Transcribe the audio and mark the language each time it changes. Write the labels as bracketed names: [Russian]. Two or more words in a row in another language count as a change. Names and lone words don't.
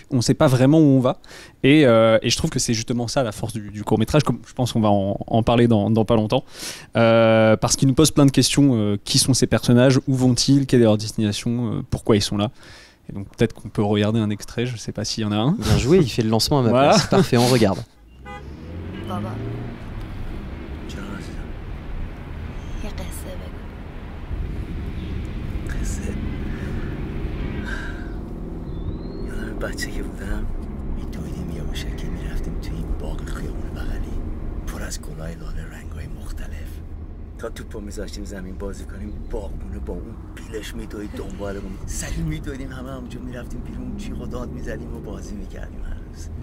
[French] On ne sait pas vraiment où on va. Et je trouve que c'est justement ça la force du court-métrage, comme je pense qu'on va en parler dans pas longtemps. Parce qu'il nous pose plein de questions. Qui sont ces personnages? Où vont-ils? Quelle est leur destination? Pourquoi ils sont là? Et donc peut-être qu'on peut regarder un extrait, je ne sais pas s'il y en a un. Bien joué, il fait le lancement à ma place. Parfait, on regarde. [Persian] بابا جان عزیزم یه قصه بگو. قصه؟ یادم بچه که بودم میدویدیم یه موشکی میرفتیم توی این باغ خیابون بغلی پر از گلای لاله رنگای مختلف تا توپو میذاشتیم زمین بازی کنیم باغبونه با اون بیلش میدوید دنبالمون سریع میدویدیم همه همونجا میرفتیم بیرون جیغ و داد میزدیم و بازی میکردیم هر روز.